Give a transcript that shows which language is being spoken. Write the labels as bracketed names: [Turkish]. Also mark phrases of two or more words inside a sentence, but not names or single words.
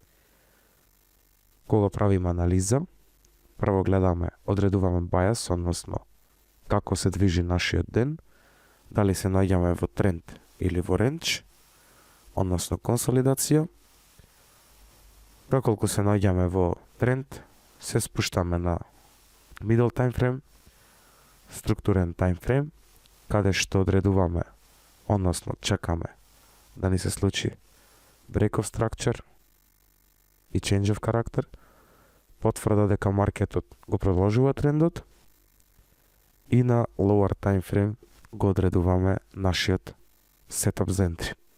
[Macedonian] Кога правиме анализа, прво гледаме, одредуваме bias, односно како се движи нашиот ден, дали се наоѓаме во тренд или во рендж, односно консолидација. Проколку се наоѓаме во тренд, се спуштаме на [English] middle time frame, [Macedonian] структурен [English] time frame, [Macedonian] каде што одредуваме, односно чекаме да ни се случи [English] break of structure [Macedonian] и [English] change of character, [Macedonian] потврда дека маркетот го продолжува трендот, и на [English] lower time frame [Macedonian] го одредуваме нашиот setup за entry.